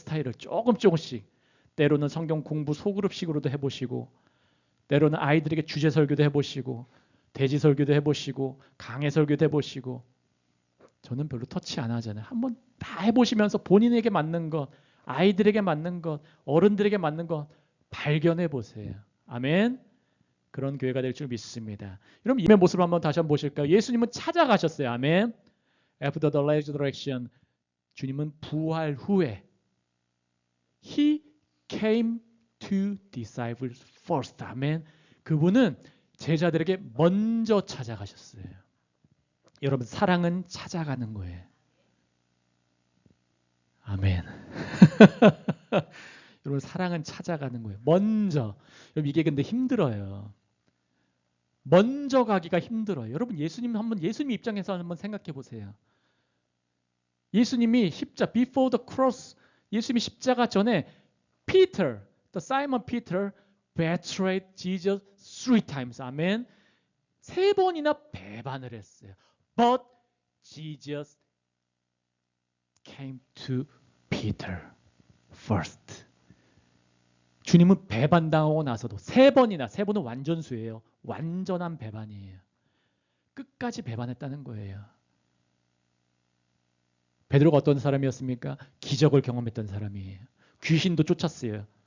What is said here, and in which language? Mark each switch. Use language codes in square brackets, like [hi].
[ko] 스타일을 조금씩. 때로는 성경 공부 소그룹식으로도 해보시고 때로는 아이들에게 주제 설교도 해보시고 대지 설교도 해보시고 강해 설교도 해보시고 저는 별로 터치 안 하잖아요. 한번 다 해보시면서 본인에게 맞는 것, 아이들에게 맞는 것, 어른들에게 맞는 것 발견해 보세요. 아멘. 그런 교회가 될 줄 믿습니다. 여러분 이의 모습을 한번 다시 한번 보실까요? 예수님은 찾아가셨어요. 아멘. [en] After the resurrection, [ko] 주님은 부활 후에 [en] He came to disciples first. [ko] 아멘. 그분은 제자들에게 먼저 찾아가셨어요. 여러분 사랑은 찾아가는 거예요. 아멘. 여러분 사랑은 찾아가는 거예요. 먼저. 여러분 이게 근데 힘들어요. 먼저 가기가 힘들어요. 여러분 예수님 입장에서 한번 생각해 보세요. 예수님이 [en] before the cross, [ko] 예수님이 십자가 전에 [en] Peter, the Simon Peter betrayed Jesus 3 times. [ko] 아멘. 3번이나 배반을 했어요. [en] But Jesus came to Peter first. [ko] 주님은 배반당하고 나서도 3번이나, 3번은 완전수예요. 완전한 배반이에요. 끝까지 배반했다는 거예요. 베드로가 어떤 사람이었습니까? 기적을 경험했던 사람이에요. 귀신도 쫓았어요.